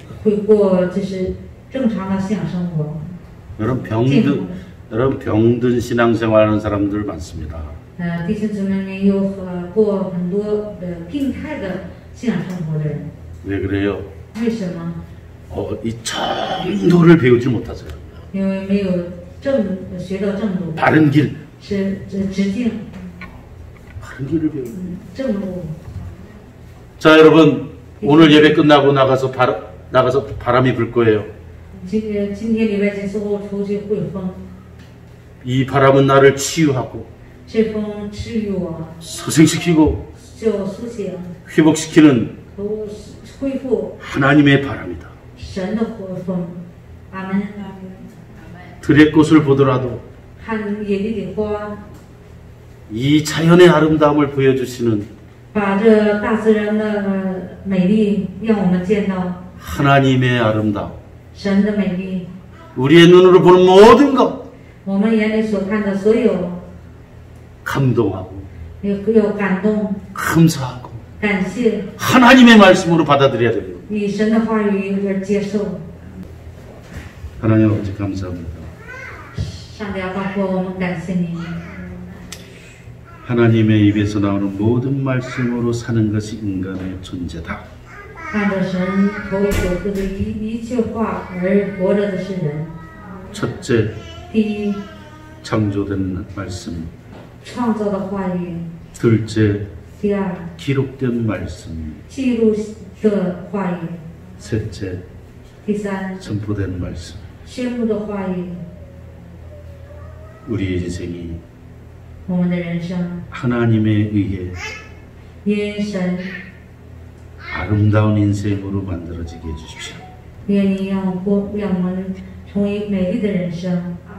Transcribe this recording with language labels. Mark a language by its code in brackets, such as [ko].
[zh] 会过就是正常的信仰生活。 [ko] 여러분 병든 신앙생활하는 사람들 많습니다. [zh] 弟兄姊妹们有过很多病态的信仰生活的人， [ko] 왜 그래요? [zh] 为什么？ [ko] 이 정도를 배우지 못하세요. [zh] 因为没有学到正路， [ko] 바른 길, [zh] 是直径 [ko] 바른 길을 배우. [zh] 正路。 [ko] 자, 여러분 오늘 예배 끝나고 나가서 바람이 불 거예요. [zh] 今天礼拜结束后出去会有风， [ko] 이 바람은 나를 치유하고 [zh] 这风治愈我， [ko] 소생시키고 [zh] 就苏醒 [ko] 회복시키는 [zh] 和恢复 [ko] 하나님의 바람이다. [zh] 神的活风。阿门。 [ko] 들의 꽃을 보더라도 [zh] 看野地的花， [ko] 이 자연의 아름다움을 보여주시는 [zh] 把这大自然的美丽让我们见到 [ko] 하나님의 아름다움, [zh] 神的美丽。 [ko] 우리의 눈으로 보는 모든 것 [zh] 我们眼里所看的所有， [ko] 감동하고 [zh] 有感动、 [ko] 감사하고 [zh] 感谢， [ko] 하나님의 말씀으로 받아들여야 됩니다. [zh] 以神的话语而接受。 [ko] 하나님 아버지 감사합니다. [zh] 上帝啊，包括我们感谢你， [ko] 하나님의 입에서 나오는 모든 말씀으로 사는 것이 인간의 존재다. [zh] 按照神口里所说的一切话而活着的是人。 [ko] 첫째, [zh] 第一， [ko] 창조된 말씀. [zh] 创造的话语； [ko] 둘째, [zh] 第二， [ko] 기록된 말씀. [zh] 记录的话语； [ko] 셋째, [zh] 第三， [ko] 선포된 말씀. [zh] 宣布的话语。 [ko] 우리의 인생이 [zh] 我们的人生 [ko] 하나님에 의해 [zh] 因神， [ko] 아름다운 인생으로 만들어지게 해주십시오. [zh] 愿你让我们成为美丽的人生。